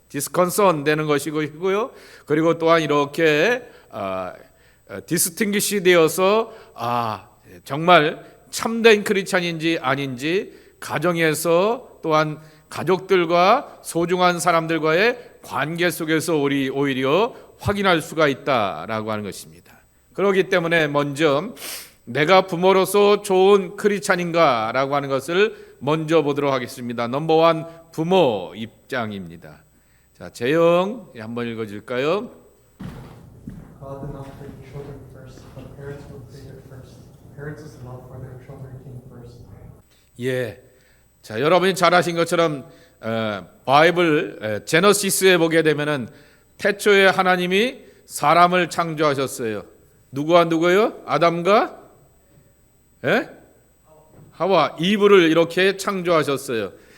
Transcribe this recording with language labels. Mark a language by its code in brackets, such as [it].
[ko] 디스컨선 되는 것이고요. 그리고 또한 이렇게 디스팅기시 되어서 정말 참된 크리스찬인지 아닌지 가정에서 또한 가족들과 소중한 사람들과의 관계 속에서 우리 오히려 확인할 수가 있다라고 하는 것입니다. 그렇기 때문에 먼저 내가 부모로서 좋은 크리스찬인가라고 하는 것을 먼저 보도록 하겠습니다. 넘버원 부모 입장입니다. 자, 재영 한번 읽어줄까요? [en] God did not create children first, but parents were created first. Parents' love for their children came first. [ko] 예, 자 여러분이 잘 아신 것처럼 바이블 제너시스에 보게 되면은 태초에 하나님이 사람을 창조하셨어요. 누구와 누구요? 아담과 하와, 이브를 이렇게 창조하셨어요.